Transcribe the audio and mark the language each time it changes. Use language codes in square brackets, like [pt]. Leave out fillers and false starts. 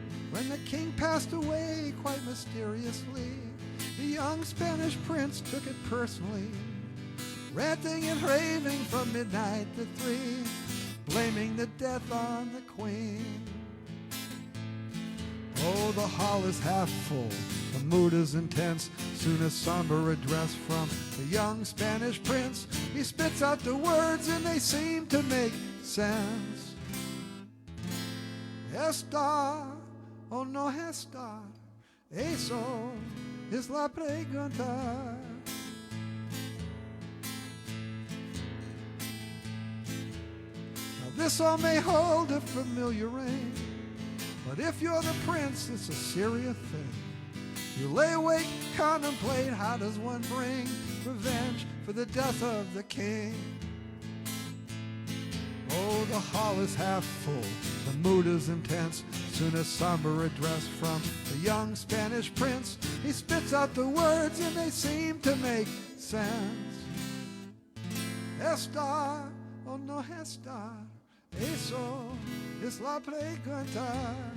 [en] When the king passed away quite mysteriously, the young Spanish prince took it personally, ranting and raving from midnight to 3, blaming the death on the queen. Oh, the hall is half full, the mood is intense. Soon a somber address from the young Spanish prince. He spits out the words and they seem to make sense. [es] Esta, o no esta, eso es la pregunta. [en] Now this all may hold a familiar ring, but if you're the prince, it's a serious thing. You lay awake, contemplate, how does one bring revenge for the death of the king? Oh, the hall is half full, the mood is intense. Soon a somber address from the young Spanish prince. He spits out the words and they seem to make sense. [es] Esta o no esta, eso es la pregunta.